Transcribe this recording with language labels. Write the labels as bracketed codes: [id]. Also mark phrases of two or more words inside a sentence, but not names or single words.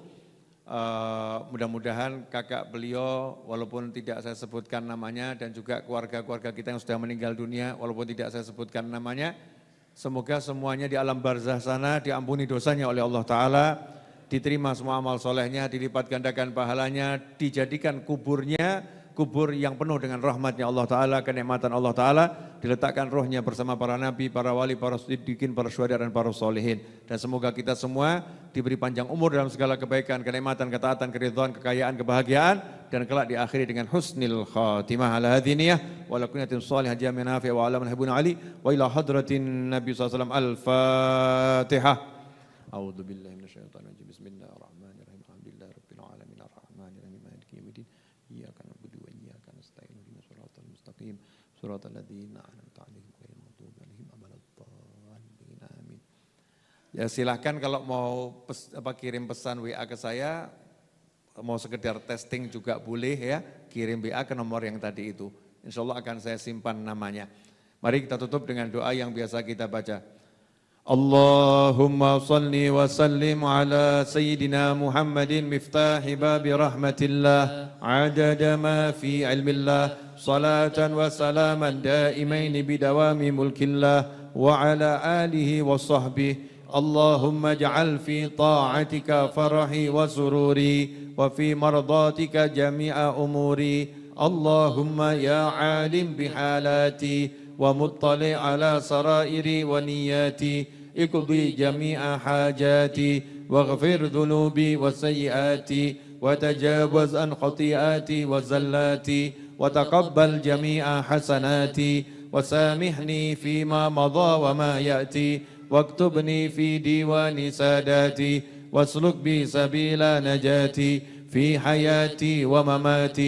[id] Mudah-mudahan kakak beliau walaupun tidak saya sebutkan namanya dan juga keluarga-keluarga kita yang sudah meninggal dunia walaupun tidak saya sebutkan namanya, semoga semuanya di alam barzah sana diampuni dosanya oleh Allah Ta'ala, diterima semua amal solehnya, dilipat gandakan pahalanya, dijadikan kuburnya kubur yang penuh dengan rahmatnya Allah Ta'ala, kenikmatan Allah Ta'ala, diletakkan rohnya bersama para nabi, para wali, para siddiqin, para syuhada dan para solihin. Dan semoga kita semua diberi panjang umur dalam segala kebaikan, kenikmatan, ketaatan, keridhaan, kekayaan, kebahagiaan, dan kelak diakhiri dengan [ar] حسن الخاتمة على هذه النية، ولقناعة صالحة جميعا نافعة وعالمة حبونا علي، وإلى حضرة النبي ﷺ الفاتحة. أعوذ بالله من الشيطان الرجيم. بسم الله الرحمن الرحيم. الحمد لله رب العالمين الرحمن الرحيم مالك يوم الدين. إياك نعبد وإياك نستعين اهدنا الصراط المستقيم صراط الذين أنعمت عليهم غير المغضوب عليهم ولا الضالين. Amin. [id] Ya silakan kalau mau kirim pesan WA ke saya, mau sekedar testing juga boleh ya, kirim WA ke nomor yang tadi itu. Insyaallah akan saya simpan namanya. Mari kita tutup dengan doa yang biasa kita baca. [ar] اللهم صل وسلم على سيدنا محمد مفتاح باب رحمة الله عدد ما في علم الله صلاة وسلاما دائمين بدوام ملك الله وعلى آله وصحبه. اللهم اجعل في طاعتك فرحي وسروري وفي مرضاتك جميع أموري. اللهم يا عليم بحالتي ومطلع على سرائري ونيتي. اقضي جميع حاجاتي واغفر ذنوبي وسيئاتي وتجاوز عن خطيئاتي وزلاتي وتقبل جميع حسناتي وسامحني فيما مضى وما يأتي واكتبني في ديوان ساداتي واسلك بي سبيل نجاتي في حياتي ومماتي.